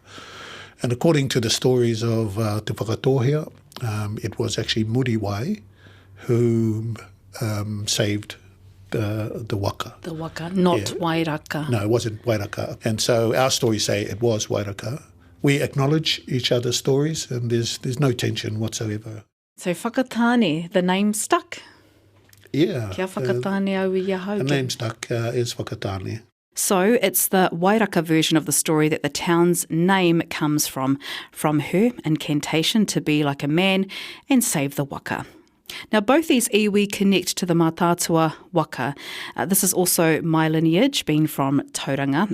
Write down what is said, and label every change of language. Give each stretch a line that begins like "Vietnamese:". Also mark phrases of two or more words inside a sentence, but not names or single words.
English: And according to the stories of Te Whakatohea, it was actually Muriwai who saved the waka. The waka, not Wairaka. No, it wasn't Wairaka. And so our stories say it was Wairaka. We acknowledge each other's stories and there's no tension whatsoever. So Whakatane, the name stuck? Yeah.
Māori: Kia Whakatane au ia hau.
English: The name stuck is Whakatane. So it's the Wairaka version of the story that the town's name comes from her incantation to be like a man and save the waka. Now, both these iwi connect to the Mātātua waka. This is also my lineage, being from Tauranga.